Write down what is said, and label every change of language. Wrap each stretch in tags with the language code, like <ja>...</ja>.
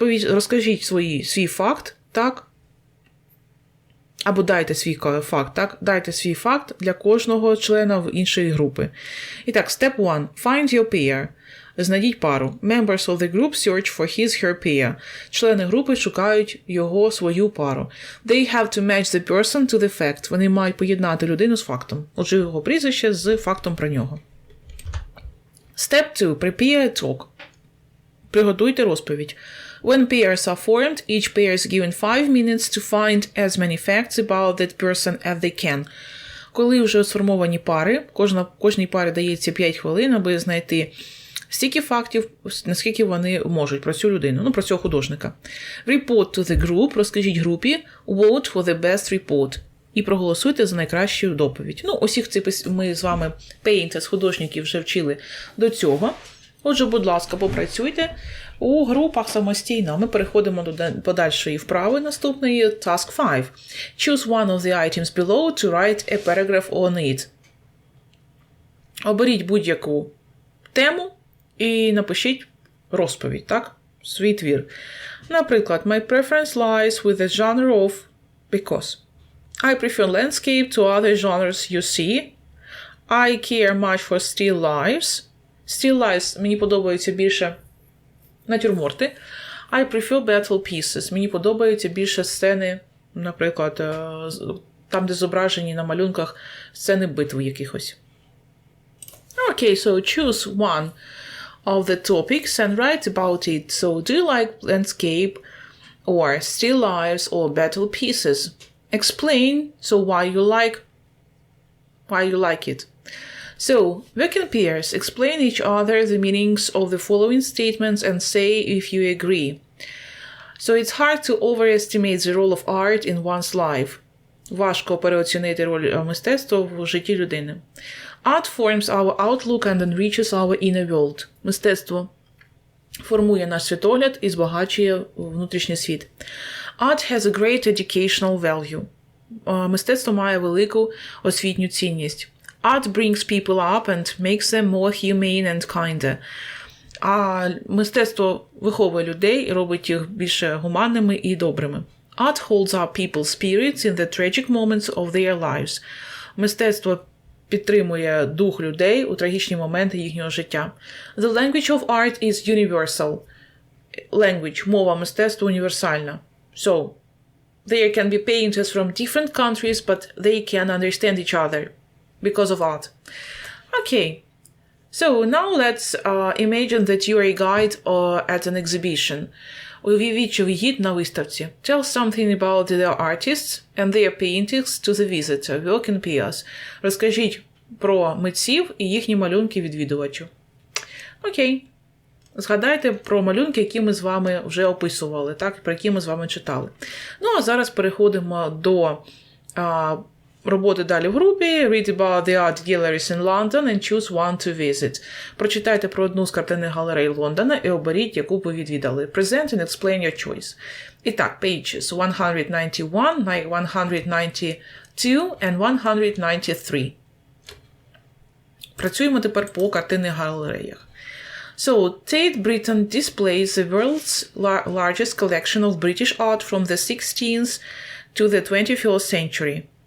<uk>Розкажіть свій факт, так? Або дайте свій факт, так? Дайте свій факт для кожного члена іншої групи. І так,</uk> <en>step 1. Find your pair.</en> <uk>Знайдіть пару.</uk> <en>Members of the group search for his/her pair.</en> <uk>Члени групи шукають свою пару.</uk> <en>They have to match the person to the fact.</en> <uk>Вони мають поєднати людину з фактом. Отже, його прізвище з фактом про нього.</uk> <en>Step 2. Prepare a talk.</en> <uk>Приготуйте розповідь.</uk> <en>When pairs are formed, each pair is given 5 minutes to find as many facts about that person as they can.</en> <uk>Коли вже сформовані пари, кожній парі дається 5 хвилин, аби знайти стільки фактів, наскільки вони можуть про цю людину, про цього художника.</uk> <en>Report to the group,</en> <uk>розкажіть групі,</uk> <en>vote for the best report.</en> <uk>І проголосуйте за найкращу доповідь. Усіх цих ми з вами painters, художників вже вчили до цього. Отже, будь ласка, попрацюйте у групах самостійно. Ми переходимо до подальшої вправи наступної.</uk> <en>Task 5. Choose one of the items below to write a paragraph on it.</en> <uk>Оберіть будь-яку тему і напишіть розповідь, так? Свій твір. Наприклад,</uk> <en>my preference lies with the genre of because. I prefer landscape to other genres you see. I care much for still lives. Still lives</en> <uk>мені подобаються більше натюрморти.</uk> <en>I prefer battle pieces.</en> <uk>Мені подобаються більше сцени Наприклад, там, де зображені на малюнках сцени битви якихось.</uk> <en>Okay, so choose one of the topics and write about it. So, do you like landscape or still lives or battle pieces? Explain why you like it. So, work in pairs. Explain each other the meanings of the following statements and say if you agree. So, it's hard to overestimate the role of art in one's life.</en> <uk>Важко переоцінити роль мистецтва в житті людини.</uk> <en>Art forms our outlook and enriches our inner world.</en> <uk>Мистецтво формує наш світогляд і збагачує внутрішній світ.</uk> <en>Art has a great educational value.</en> <uk>Мистецтво має велику освітню цінність.</uk> <en>Art brings people up and makes them more humane and kinder.</en> <uk>А мистецтво виховує людей і робить їх більше гуманними і добрими.</uk> <en>Art holds up people's spirits in the tragic moments of their lives.</en> <uk>Мистецтво підтримує дух людей у трагічні моменти їхнього життя.</uk> <en>The language of art is universal.</en> <uk>Language, мова мистецтва універсальна.</uk> <en>So, there can be painters from different countries, but they can understand each other because of art. Okay. So, now let's imagine that you are a guide at an exhibition.</en> <uk>Уявіть, що ви гід на виставці.</uk> <en>Tell something about the artists and their paintings to the visitor. Work in pairs.</en> <uk>Розкажіть про митців і їхні малюнки відвідувачу. Окей. Згадайте про малюнки, які ми з вами вже описували, так, про які ми з вами читали. Ну, а зараз переходимо до роботи далі в групі.</uk> <en>Read about the art galleries in London and choose one to visit.</en> <uk>Прочитайте про одну з картинних галерей Лондона і оберіть, яку ви відвідали.</uk> <en>Present and explain your choice.</en> <uk>І так,</uk> <en>pages 191, 192 and 193.</en> <uk>Працюємо тепер по картинних галереях.</uk> <en>So, Tate Britain displays the world's largest collection of British art from the 16th to the 21st century.</en>